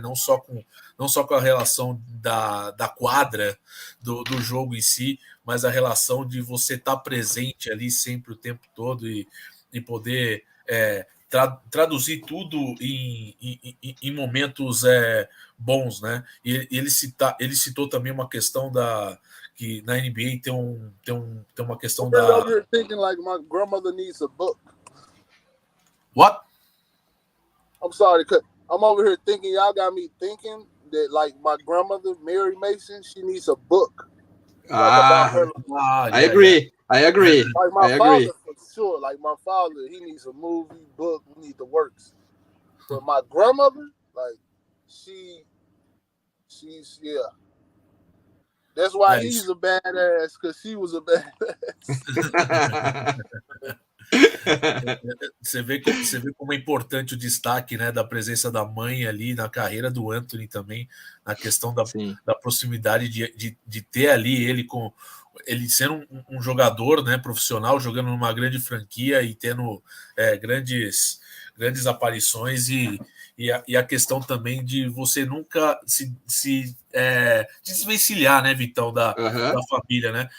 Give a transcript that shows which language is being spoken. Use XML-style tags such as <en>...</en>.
<pt>Não só com a relação da quadra do jogo em si, mas a relação de você estar presente ali sempre o tempo todo e poder traduzir tudo em momentos bons, né? E ele citou também uma questão que na NBA tem uma questão</pt> <en>I'm over here thinking like my grandmother needs a book. What? I'm sorry, I'm over here thinking, y'all got me thinking that like my grandmother, Mary Mason, she needs a book. Like about her. I agree. Like my father, for sure. Like my father, he needs a movie, book, we need the works. But my grandmother, like she's yeah. That's why he's a badass, because she was a badass.</en> <pt>Você vê como é importante o destaque, né, da presença da mãe ali na carreira do Anthony também, na questão da proximidade de ter ali ele sendo um jogador, né, profissional, jogando numa grande franquia e tendo grandes aparições e a questão também de você nunca se desvencilhar, né, Vitão, da família, né?</pt>